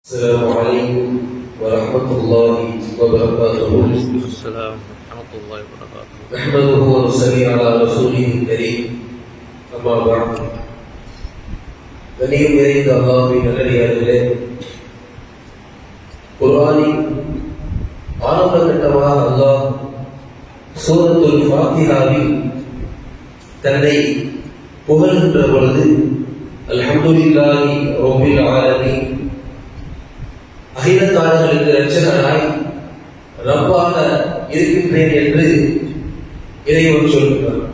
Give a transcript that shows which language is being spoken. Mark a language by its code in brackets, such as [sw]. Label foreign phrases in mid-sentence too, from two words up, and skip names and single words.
[ar] السلام عليكم ورحمة الله وبركاته. السلام ورحمة الله وبركاته. نحمده ونصلي على رسوله الكريم. أما بعد. [ta] கண்ணியம் நிறைந்த அல்லாஹ்வின் நல்லடியார்களே, குர்ஆனின் ஆரம்ப கட்டமாக அல்லாஹ் சூரத்துல் ஃபாத்திஹாவில் தன்னை புகழ்கின்ற பொழுது [ar] الحمد لله رب العالمين, [ta] அகிலத்தார்களுக்கு இரட்சகனாய் ரப்பாக இருக்கின்றேன் என்று இறைவன் சொல்கிறார்.